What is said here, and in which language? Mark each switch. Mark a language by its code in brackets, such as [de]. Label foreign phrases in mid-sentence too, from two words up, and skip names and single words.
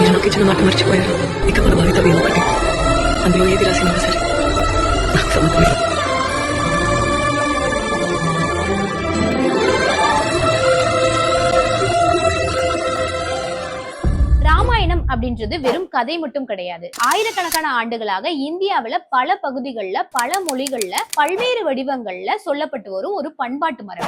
[te] ఇచ్చిన మాట మర్చిపోయారు. ఇక మన భవితవ్యం ఒకటి. అందులో ఏది రాసినా సరే నాకు సమ్మతమే. [ta] ராமாயணம் அப்படின்றது வெறும் கதை மட்டும் கிடையாது. ஆயிரக்கணக்கான ஆண்டுகளாக இந்தியாவில பல பகுதிகள்ல பல மொழிகள்ல பல்வேறு வடிவங்கள்ல சொல்லப்பட்டு வரும் ஒரு பண்பாட்டு மரபு.